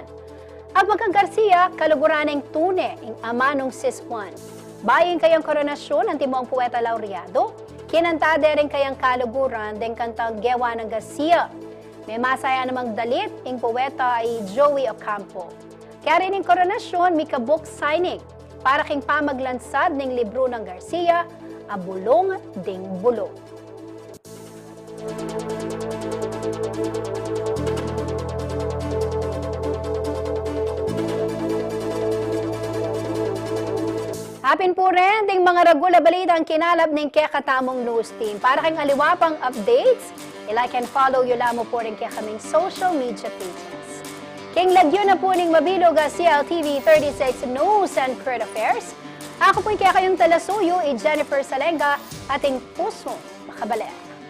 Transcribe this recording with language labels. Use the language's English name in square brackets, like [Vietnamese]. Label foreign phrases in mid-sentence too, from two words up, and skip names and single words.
[Pampanga] Ang pagkang Garcia, kaluguraneng tune ing amanong siswan. Bayin kayang koronasyon ang timong poeta laureado, kinantade rin kayang kaluguran deng kantang Gewa ng Garcia. May masaya namang dalit, ing poeta ay Joey Ocampo. Kaya rin ing koronasyon, may ka- [English] book signing [Pampanga] para king pamaglansad ng libro ng Garcia, Abulong Ding Bulong. Hapin po rin ding mga ragula balita ang kinalap ng Kekatamong News Team. Para kang aliwapang updates, [English] like and follow [Pampanga] yun lamang po rin kaya kaming [English] social media pages. [Pampanga] King lagyo na po ning mabilog CLTV 36 News and Current Affairs. Ako po'y kaya kayong talasuyo, Jennifer Salenga, ating puso makabaler.